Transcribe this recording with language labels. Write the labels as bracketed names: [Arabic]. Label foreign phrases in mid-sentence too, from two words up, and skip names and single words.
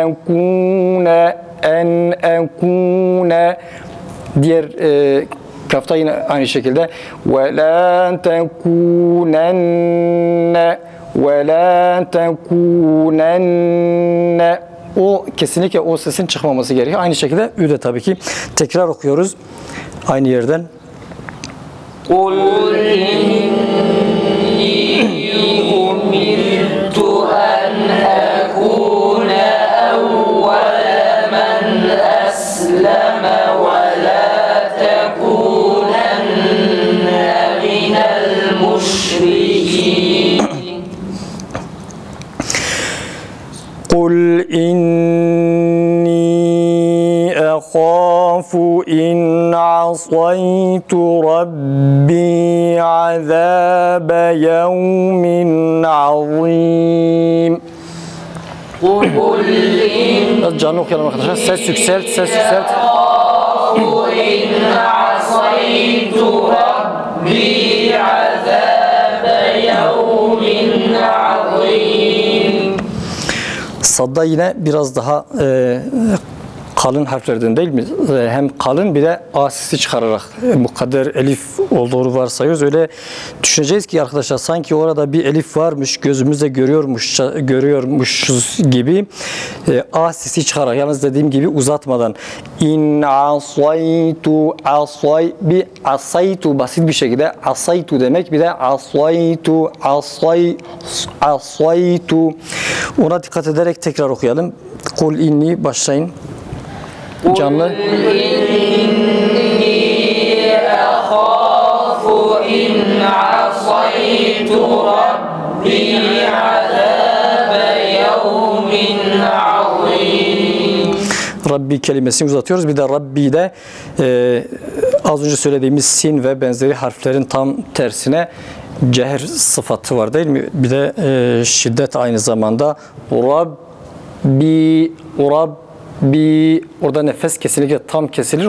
[Turkish] ekune diğer kafta yine aynı şekilde [Arabic] ولا تكونن [Turkish] o kesinlikle o sesin çıkmaması gerekiyor. Aynı şekilde ü de tabii ki. Tekrar okuyoruz aynı yerden. [Arabic] قل إني أمرت أن أكون أول من أسلم ولا تكونن من المشركين. قل إني أخاف إن عصيت ربي عذاب يوم عظيم. قل [Turkish] Biraz canlı okuyalım arkadaşlar. Ses yükselt, ses yükselt. [Arabic] إن عصيت ربي عذاب يوم عظيم. [Turkish] Sadda yine biraz daha kalın harflerden değil mi? Hem kalın bir de a sesi çıkararak mukadder elif olduğunu varsayıyoruz. Öyle düşüneceğiz ki arkadaşlar sanki orada bir elif varmış, gözümüzde görüyormuşuz gibi. A sesi çıkarak, yalnız dediğim gibi uzatmadan. [Arabic] إن عصيت, [Turkish] asaytu basit bir şekilde asaytu demek, bir de asaytu. Ona dikkat ederek tekrar okuyalım. [Arabic] قل إني, [Turkish] başlayın. Canlı. [Arabic] إن عصيت ربي عذاب يوم عظيم. [Turkish] Rabbi kelimesini uzatıyoruz. Bir de Rabbi de az önce söylediğimiz sin ve benzeri harflerin tam tersine cehr sıfatı var değil mi? Bir de şiddet aynı zamanda. Rabbi, orada nefes kesinlikle tam kesilir.